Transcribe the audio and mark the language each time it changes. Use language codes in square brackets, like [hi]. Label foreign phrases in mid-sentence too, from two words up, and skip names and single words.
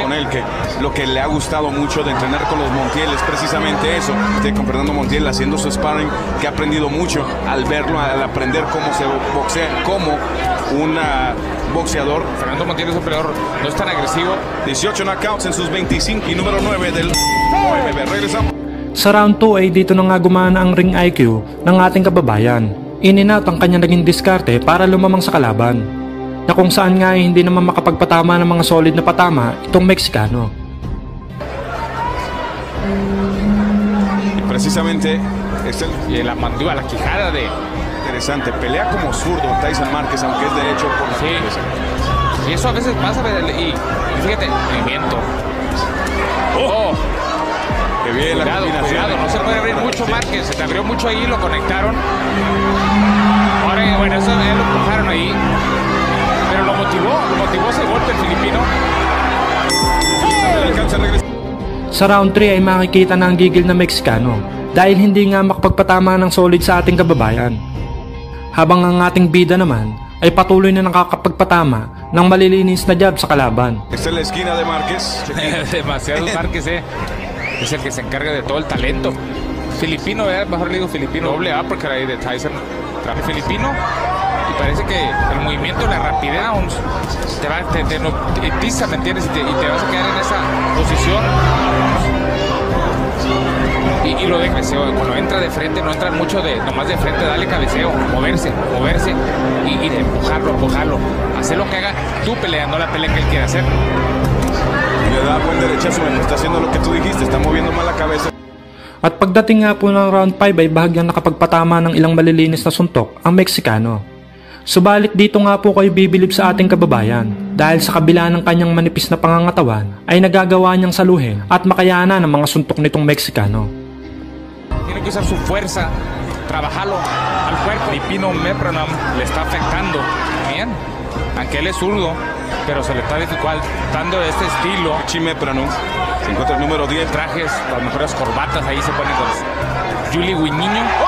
[es] Con él, que lo que le ha gustado mucho de entrenar con los Montiel es precisamente eso, con Fernando Montiel haciendo su sparring, que ha aprendido mucho al verlo, al aprender cómo se boxea como un boxeador. Fernando Montiel es un peleador, no es tan agresivo. 18 knockouts en sus 25 y número 9 del OMB. Regresamos. [tl] Sa round 2 ay dito na nga gumana ang [en] ring IQ [tl] ng ating kababayan. [en] In-and-out [tl] ang kanya naging diskarte para lumamang sa kalaban, na kung saan nga ay hindi naman makapagpatama ng mga solid na patama itong Mexicano. [es] Y precisamente y la mandíbula, la quijada de interesante, pelea como zurdo Tyson Márquez, aunque es derecho por la cabeza. Y eso a veces pasa y fíjate, movimiento. Oh. Qué bien Cuidado, la combinación. cuidado, no se puede abrir mucho Márquez. Se te abrió mucho ahí, lo conectaron. Ahora, bueno, eso lo empujaron ahí. Pero lo motivó ese golpe el filipino. [tl] Sa round 3 ay makikita na ang gigil na Meksikano dahil hindi nga makapagpatama ng solid sa ating kababayan. Habang ang ating bida naman ay patuloy na nakakapagpatama ng malilinis na jab sa kalaban. [es] Esta es la esquina de Márquez. Demasiado Márquez, es el que se encarga de todo el talento. Filipino, mejor le digo filipino, doble uppercut ahí de Tyson. El filipino, y parece que el movimiento, la rapidez, te hipnotiza, ¿me entiendes? Y te vas a quedar en esa posición. Y lo de cabeceo, cuando entra de frente, no entra mucho nomás de frente, dale cabeceo, moverse y de empujarlo, hacer lo que haga tu pelea, no la pelea que él quiere hacer. Le da buen derechazo, está haciendo lo que tú dijiste, está moviendo mal la cabeza. [tl] At pagdating nga po ng round 5 ay bahagyang nakapagpatama ng ilang malilinis na suntok ang Meksikano. Subalit dito nga po kayo bibilib sa ating kababayan dahil sa kabila ng kanyang manipis na pangangatawan ay nagagawa niyang saluhin at makayanan ng mga suntok nitong Meksikano. [es] Tiene que usar su fuerza, trabajarlo al cuerpo. Filipino Mepranam le está afectando bien, aunque él es zurdo, pero se le está dificultando este estilo. Mepranam se encuentra el número 10. Trajes, las mejores corbatas, ahí se ponen con Julie Guiniño.